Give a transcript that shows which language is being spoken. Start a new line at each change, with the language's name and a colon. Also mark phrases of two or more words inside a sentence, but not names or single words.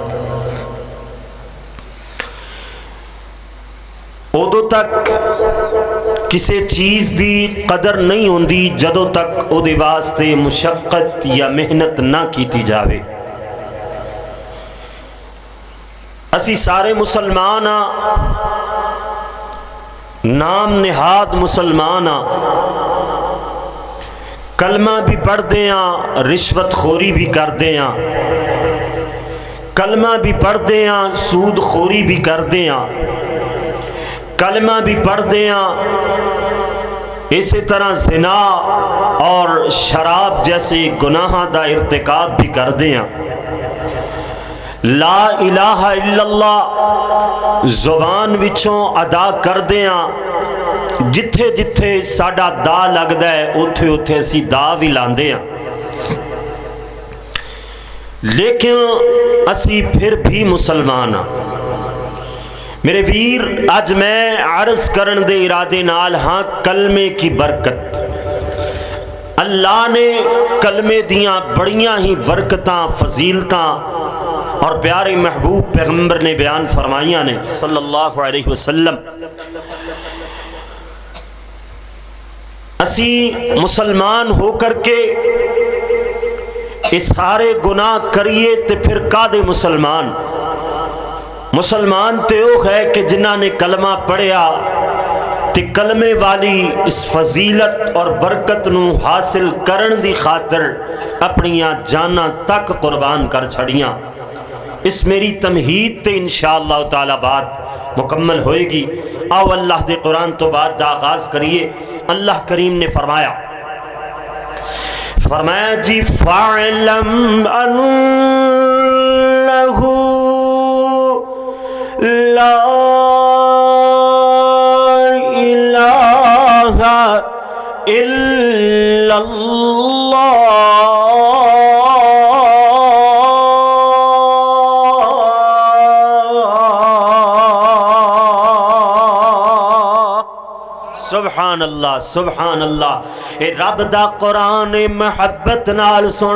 Punjabi: ادو تک کسی چیز دی قدر نہیں ہوندی جدو تک او دے واسطے مشقت یا محنت نہ کیتی جاوے۔ اسی سارے مسلمان نام نہاد مسلمان کلمہ بھی پڑھ دے ہاں رشوت خوری بھی کر دے ہاں، کلمہ بھی پڑھ دے ہاں سود خوری بھی کر دے ہاں، کلمہ بھی پڑھ دے ہاں اسی طرح زنا اور شراب جیسے گناہ دا ارتکاب بھی کر دے ہاں۔
Arabic: لا الہ الا اللہ
Punjabi: زبان وچوں ادا کر دے ہاں، جتھے جتھے ساڈا دا لگدا ہے اوتھے اوتھے اسی دا بھی لاندے ہاں، لیکن اسی پھر بھی مسلمان ہاں۔ میرے ویر آج میں عرض کرن دے ارادے نال ہاں کلمے کی برکت اللہ نے کلمے دیاں بڑیاں ہی برکتاں فضیلتاں اور پیارے محبوب پیغمبر نے بیان فرمائیاں نے
Arabic: صلی اللہ علیہ وسلم۔
Punjabi: اسی مسلمان ہو کر کے اس سارے گناہ کریے تے پھر کادے مسلمان مسلمان تے وہ ہے کہ جنہاں نے کلمہ پڑھیا تے کلمے والی اس فضیلت اور برکت نو حاصل کرن دی خاطر اپنیاں جاناں تک قربان کر چھڑیاں۔ اس میری تمہید تے
Arabic: انشاءاللہ تعالی
Punjabi: بات مکمل ہوئے گی۔ آؤ اللہ دے قرآن تو بعد دا آغاز کریے۔ اللہ کریم نے فرمایا جی فَاعْلَمْ
Arabic: أَنَّهُ لا الہ الا اللہ سبحان اللہ سبحان اللہ۔
Punjabi: اے رب دا قرآن محبت نال سن۔